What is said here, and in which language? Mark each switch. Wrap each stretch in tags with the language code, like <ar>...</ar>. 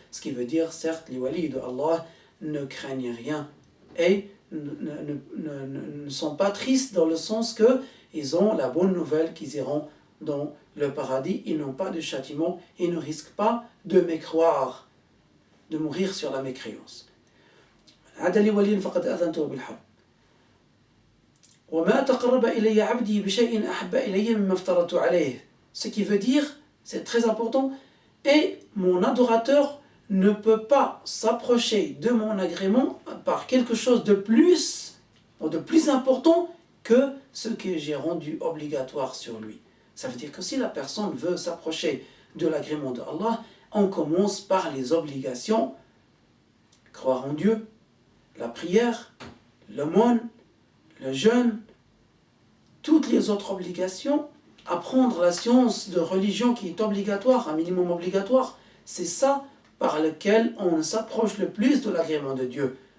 <fr>Ce qui veut dire, certes, les walis de Allah ne craignent rien et ne sont pas tristes dans le sens que ils ont la bonne nouvelle qu'ils iront dans le paradis, ils n'ont pas de châtiment, ils ne risquent pas de mécroire, de mourir sur la mécréance.</fr> <ar>عاد لي ولي فقد أذنته بالحرب وما تقرب إلي عبدي بشيء أحب إلي مما افترضت عليه.</ar> <fr>Ce qui veut dire, c'est très important, et mon adorateur ne peut pas s'approcher de mon agrément par quelque chose de plus ou de plus important que ce que j'ai rendu obligatoire sur lui. Ça veut dire que si la personne veut s'approcher de l'agrément de Allah, on commence par les obligations, croire en Dieu, la prière, l'aumône, le jeûne, toutes les autres obligations, apprendre la science de religion qui est obligatoire, un minimum obligatoire, c'est ça par lequel on s'approche le plus de l'agrément de Dieu.</fr>